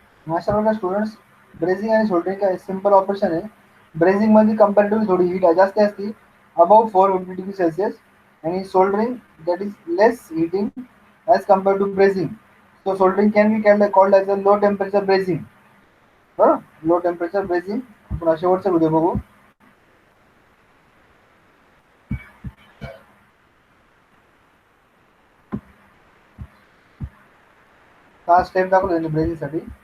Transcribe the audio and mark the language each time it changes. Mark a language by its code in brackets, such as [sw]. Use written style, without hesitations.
[mr] माशाल्लाह students, brazing आणि soldering काय सिंपल ऑपरेशन आहे. ब्रेजिंग मध्ये कंपॅरेटिव्हली थोडी हीट जास्त असते, अबाउट 450 डिग्री सेल्सियस, आणि soldering [en] That is less heating as compared to brazing. So soldering can be called as a low temperature brazing. [mr] बरं, लो टेम्परेचर ब्रेजिंग आपण शेवटचा व्हिडिओ बघू. हा स्टेप दाखवतो ब्रेजिंग साठी.